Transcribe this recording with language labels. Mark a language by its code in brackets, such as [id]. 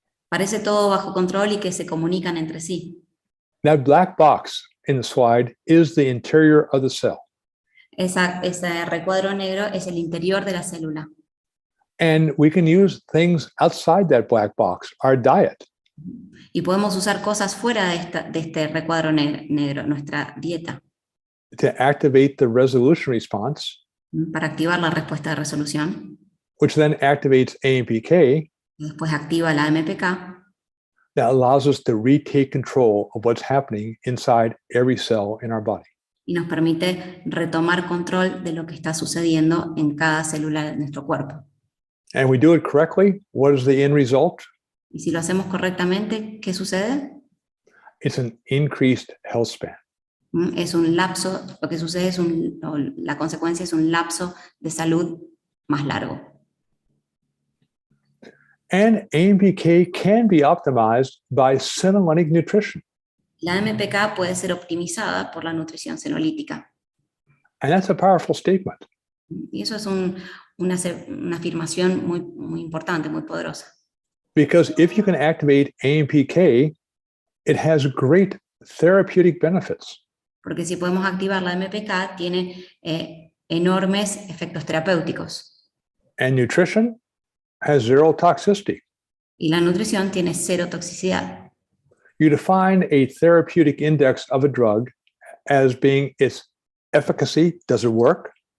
[es] Parece todo bajo control y que se comunican entre sí. [en] That black box in the slide is the interior of the cell. [es] Ese recuadro negro es el interior de la célula. [en] And we can use things outside that black box, our diet, [es] Y podemos usar cosas fuera de este recuadro negro, nuestra dieta, [en] to activate the resolution response, [es] para activar la respuesta de resolución. [en] which then activates AMPK, [es] Y después activa la AMPK, [en] that allows us to retake control of what's happening inside every cell in our body. [es] y nos permite retomar control de lo que está sucediendo en cada célula de nuestro cuerpo. [en] And we do it correctly. What is the end result? [es] Y si lo hacemos correctamente, ¿qué sucede? [en] It's an increased health span. [es] Es un lapso, lo que sucede es la consecuencia es un lapso de salud más largo. [en] And AMPK can be optimized by senolytic nutrition. [es] La AMPK puede ser optimizada por la nutrición senolítica. [en] And that's a powerful statement. [es] Y eso es una afirmación muy importante, muy poderosa. [en] Because if you can activate AMPK, it has great therapeutic benefits. [es] Porque si podemos activar la AMPK, tiene enormes efectos terapéuticos. [en] And nutrition has zero toxicity. [es] Y la nutrición tiene cero toxicidad. [en] You define a therapeutic index of a drug as being its efficacy, does it work?